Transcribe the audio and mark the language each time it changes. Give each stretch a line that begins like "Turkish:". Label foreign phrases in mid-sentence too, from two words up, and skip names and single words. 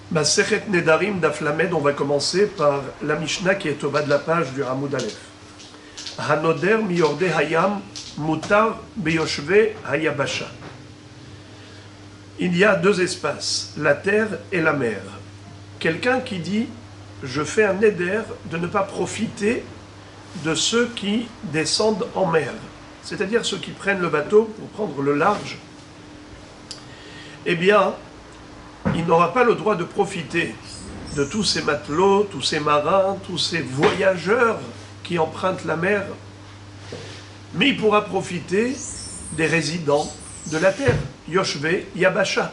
Hebrew: מסכת נדרים דף למד,
French: on va commencer par la Mishnah qui est au bas de la page du
Hebrew: עמוד אלף. הנודר מיורדי הים מותר ביושבי היבשה.
French: Il y a deux espaces, la terre et la mer. Quelqu'un qui dit « Je fais un neder de ne pas profiter de ceux qui descendent en mer », c'est-à-dire ceux qui prennent le bateau pour prendre le large, eh bien, il n'aura pas le droit de profiter de tous ces matelots, tous ces marins, tous ces voyageurs qui empruntent la mer, mais il pourra profiter des résidents de la terre,
Hebrew: יושבי יבשה.